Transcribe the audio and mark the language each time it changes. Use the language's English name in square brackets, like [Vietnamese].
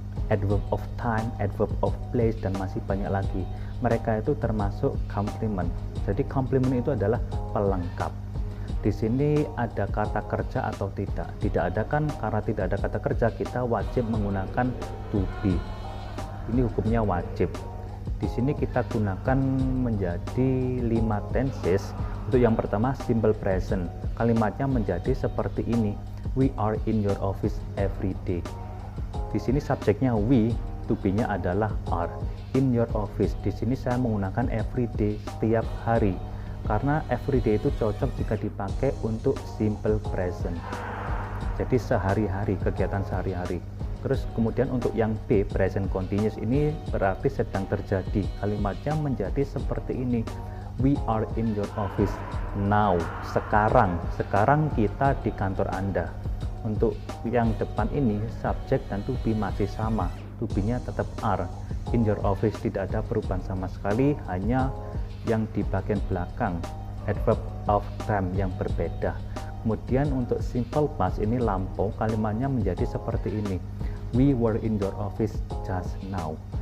[Indonesian] Adverb of time, adverb of place, dan masih banyak lagi. Mereka itu termasuk complement. Jadi complement itu adalah pelengkap. Di sini ada kata kerja atau tidak? Tidak ada kan? Karena tidak ada kata kerja, kita wajib menggunakan to be. Ini hukumnya wajib. Di sini kita gunakan menjadi 5 tenses. Untuk yang pertama simple present. Kalimatnya menjadi seperti ini. [English] We are in your office every day. [Indonesian] Di sini subjeknya we, to be-nya adalah are. [English] In your office. [Indonesian] Di sini saya menggunakan every day, setiap hari. Karena everyday itu cocok jika dipakai untuk simple present. Jadi sehari-hari, kegiatan sehari-hari. Terus kemudian untuk yang B, present continuous, ini berarti sedang terjadi. Kalimatnya menjadi seperti ini. [English] We are in your office now. [Indonesian] Sekarang kita di kantor Anda. Untuk yang depan ini, subjek dan to be masih sama. To be-nya tetap are. [English] In your office [Indonesian] tidak ada perubahan sama sekali, hanya yang di bagian belakang adverb of time yang berbeda. Kemudian untuk simple past ini lampau, kalimatnya menjadi seperti ini. [English] We were in your office just now.